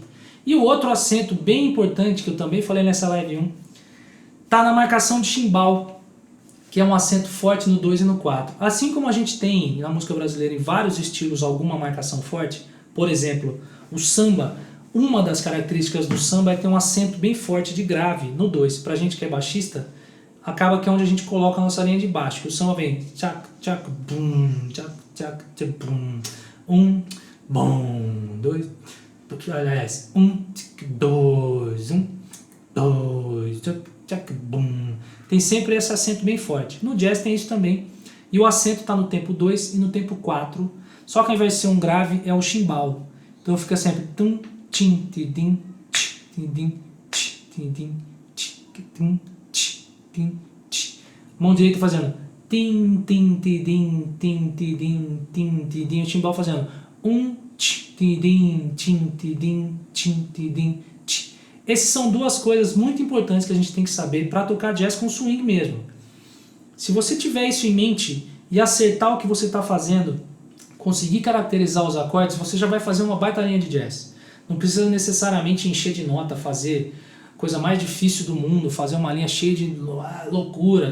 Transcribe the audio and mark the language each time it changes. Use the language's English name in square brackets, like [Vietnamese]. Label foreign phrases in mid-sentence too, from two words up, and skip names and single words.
[Portuguese] E o outro acento bem importante, que eu também falei nessa live 1, tá na marcação de chimbal, que é um acento forte no 2 e no 4. Assim como a gente tem na música brasileira em vários estilos alguma marcação forte, por exemplo, o samba, uma das características do samba é ter um acento bem forte de grave no 2. Pra gente que é baixista, acaba que é onde a gente coloca a nossa linha de baixo, que o samba vem tchac, tchac, bum, tchac, tchac, tchac, bum, 1, bom, 2, aliás, 1, 2, 1, 2, tchac, tchac, bum. Tem sempre esse acento bem forte. No jazz tem isso também. E o acento está no tempo 2 e no tempo 4. Só que ao invés de ser um grave, é o chimbal. Então fica sempre tum, tim, tidim, tch, tidim, tch, tidim, tch, tim, tch, tim, tch. Mão direita fazendo tim, tim, tidim, tim, tidim, tim, tidim. O chimbal fazendo tch, tidim, tim, tidim, tim, tidim, tch. Essas são duas coisas muito importantes que a gente tem que saber para tocar jazz com swing mesmo. Se você tiver isso em mente e acertar o que você está fazendo, conseguir caracterizar os acordes, você já vai fazer uma baita linha de jazz. Não precisa necessariamente encher de nota, fazer coisa mais difícil do mundo, fazer uma linha cheia de loucura.